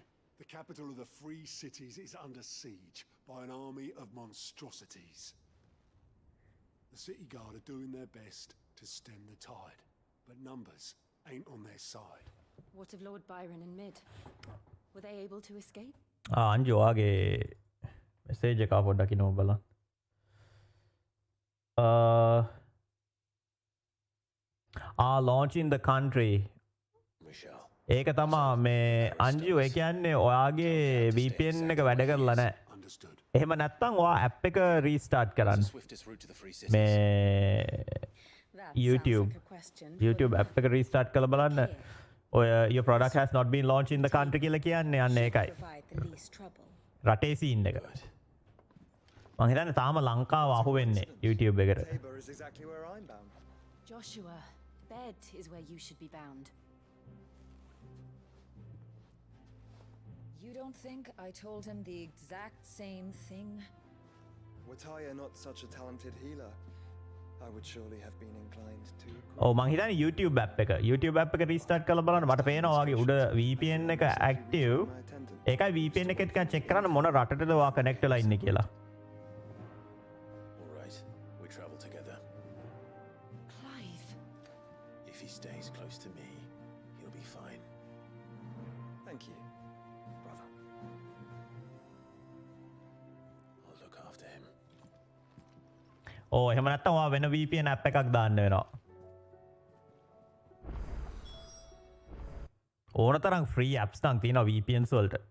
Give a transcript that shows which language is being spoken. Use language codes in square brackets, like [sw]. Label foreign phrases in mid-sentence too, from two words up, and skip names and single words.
[en] The capital of the Free Cities is under siege by an army of monstrosities. The City Guard are doing their best to stem the tide, but numbers ain't on their side. What of Lord Byron and Mid? Were they able to escape? [si] Anju wage message එක පොඩ්ඩක් ඉනෝ බලන්න. [en] Launch in the country. [si] ඒක තමා මේ අංජු ඒ කියන්නේ ඔයාගේ VPN එක වැඩ කරලා නැහැ. එහෙම නැත්නම් ඔයා app එක restart කරන්න. මේ YouTube app එක restart කරලා බලන්න. ඔය [en] your product has not been launched in the country [si] කියලා කියන්නේ අන්න ඒකයි. රටේ scene එක. මං හිතන්නේ තාම ලංකාව අහු වෙන්නේ YouTube එකට. [en] Joshua, bed is where you should be bound. You don't think I told him the exact same thing? Were Tyre not such a talented healer, I would surely have been inclined to. [si] මං හිතන්නේ YouTube app එක. YouTube app එක restart කරලා බලන්න මට පේනවා ඔයාගේ උඩ VPN එක active. ඒකයි VPN එක ටිකක් check කරන්න මොන රටටද ඔයා connect වෙලා ඉන්නේ කියලා. [en] All right, we travel together. Clive. If he stays close to me, he'll be fine. Thank you. [si] එහෙම නැත්නම් ඔයා වෙන VPN app එකක් දාන්න වෙනවා. ඕන තරම් [en] free apps [si] නම් තියෙනවා VPNs වලට.